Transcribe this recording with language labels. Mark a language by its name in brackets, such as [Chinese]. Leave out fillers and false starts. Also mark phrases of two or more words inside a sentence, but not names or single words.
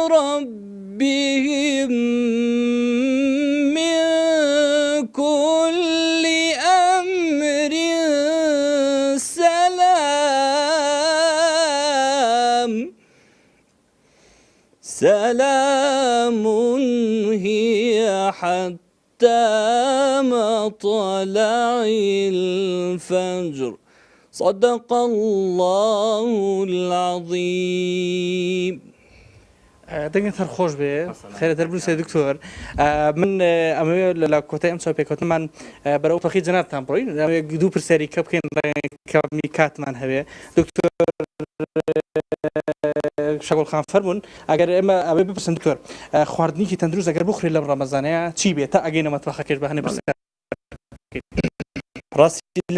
[Arabic] ربهم من كل أمر سلام هي حتى مطلع الفجر صدق الله العظيم [Central Kurdish] دەنگت هەر خۆش بێ خێرەتر بروسێ دکتۆر من ئەمەوێ لە کۆتای ئەم چاوپێکەوتنمان بەرەو پەخی جەنابتان بڕۆین دوو پرسیاری کە بکەین کەمی کاتمان هەوێ دکتۆر شەگوڵخان فەرمونون ئەگەر ئێمە ئەوێ بپرسن دکتۆر خواردنیکی تەندروست ئەگەر بخورێ لەم ڕەمەزانەیە چی بێت تا ئەگەینە مەتبەخەکەش بە هەنێ پرسیار ڕاستی